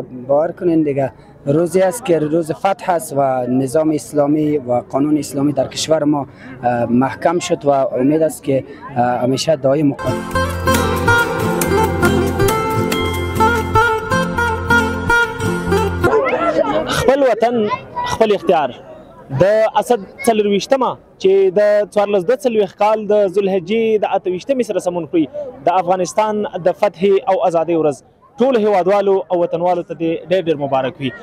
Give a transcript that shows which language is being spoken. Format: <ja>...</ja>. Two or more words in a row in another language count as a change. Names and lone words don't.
<fa>باور کنین دیگه روزی است که روز فتح است و نظام اسلامی و قانون اسلامی در کشور ما محکم شد و امید است که همیشه دائم مقام.</fa> <ps>خپل وطن خپل اختیار د اسد 24مه چې د 1440 کال د ذوالحجې د 28مې سره سمون کړي د افغانستان د فتح او ازادۍ ورځ ټولو هیوادوالو او وطنوالو ته دې ډېر ډېر مبارک وي.</ps>